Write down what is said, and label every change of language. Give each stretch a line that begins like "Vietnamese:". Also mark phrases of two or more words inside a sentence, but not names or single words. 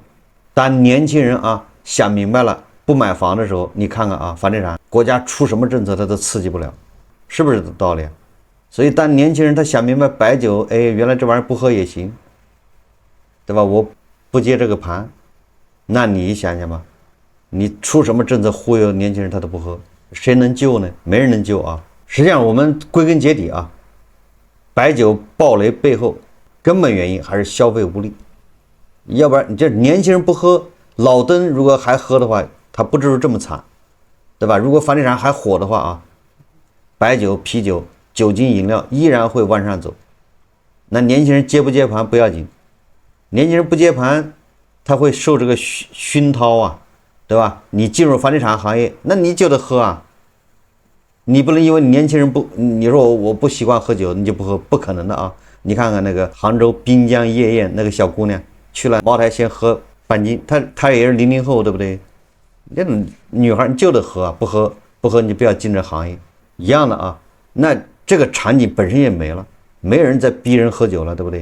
Chinese: 當年輕人啊想明白了不買房的時候，你看看啊，房地產國家出什麼政策，它都刺激不了，是不是這道理啊？所以当年輕人他想明白白酒，哎，原來這玩意兒不喝也行，對吧？我不接這個盤，那你想想吧，你出什麼政策忽悠年輕人他都不喝，誰能救呢？沒人能救啊。實際上我們歸根結底啊，白酒暴雷背後根本原因還是消費無力，要不然你這年輕人不喝，老登如果還喝的話，他不至於這麼慘，對吧？如果房地產還火的話啊，白酒、啤酒、酒精飲料依然會往上走。那年輕人接不接盤不要緊，年輕人不接盤，他會受這個熏陶啊，對吧？你進入房地產行業，那你就得喝啊。你不能因為年輕人不，你說我不習慣喝酒，你就不喝，不可能的啊！你看看那個杭州滨江夜宴那個小姑娘去了茅台，先喝半斤，她也是00後，对不对？那种女孩你就得喝啊，不喝你就不要进这行業，一樣的啊。那這個場景本身也沒了，沒人在逼人喝酒了，對不對？